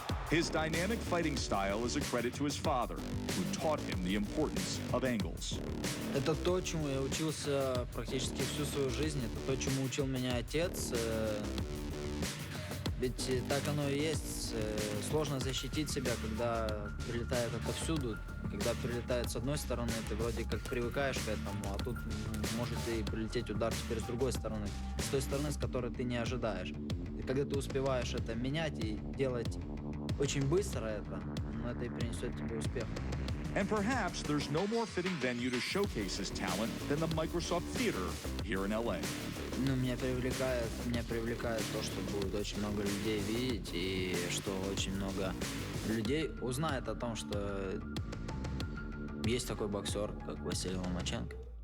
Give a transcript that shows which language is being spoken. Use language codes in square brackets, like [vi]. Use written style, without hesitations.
[en] His dynamic fighting style is a credit to his father, who taught him the importance of angles. [ru] Это то, чему я учился практически всю свою жизнь. Это то, чему учил меня отец. Ведь так оно и есть. Сложно защитить себя, когда прилетает отовсюду. Когда прилетает с одной стороны, ты вроде как привыкаешь к этому, а тут может и прилететь удар теперь с другой стороны. С той стороны, с которой ты не ожидаешь. И когда ты успеваешь это менять и делать очень быстро это и принесет тебе успех. [en] And perhaps there's no more fitting venue to showcase his talent than the Microsoft Theater here in LA. [ru] Меня привлекает то, что будет очень много людей видеть, и что очень много людей узнает о том, что есть такой боксер, как Василий Ломаченко.